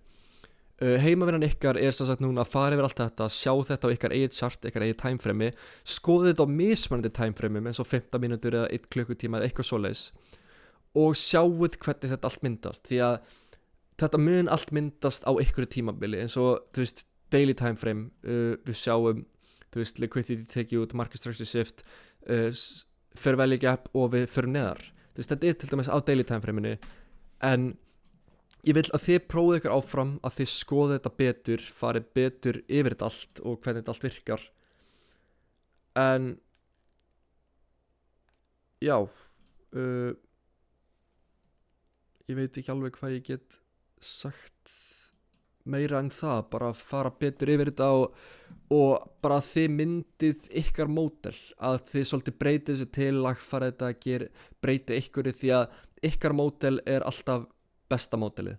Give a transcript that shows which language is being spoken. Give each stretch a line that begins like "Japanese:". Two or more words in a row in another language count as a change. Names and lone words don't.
Icelandic: Heimavinnan ykkar er sem sagt núna að fara yfir allt þetta, sjá þetta á ykkar eigið chart, ykkar eigið timeframe, skoðið þetta á mismunandi timeframe eins og 15 mínútur eða 1 klukkutíma eða eitthvað svoleiðis, og sjáuð hvernig þetta allt myndast, því að þetta mun allt myndast á einhverju tímabili, eins og, þú veist,
English: daily timeframe,
Icelandic: við sjáum, þú veist,
English: liquidity take
Icelandic: út,
English: market structure shift, fair value gap
Icelandic: og við förum neðar. Þú veist, þetta er til dæmis á
English: daily timeframe-
Icelandic: inu, en ég vil að þið prófið ykkur áfram, að þið skoðið þetta betur, farið betur yfir þetta allt og hvernig þetta allt virkar. En já, ég veit ekki alveg hvað ég get sagt meira en það, bara fara betur yfir þetta og bara að þið myndið ykkar módel, að þið svolítið breytið þessu til, lagfæra þetta, breytið ykkur, því að ykkar módel er alltaf besta módelið.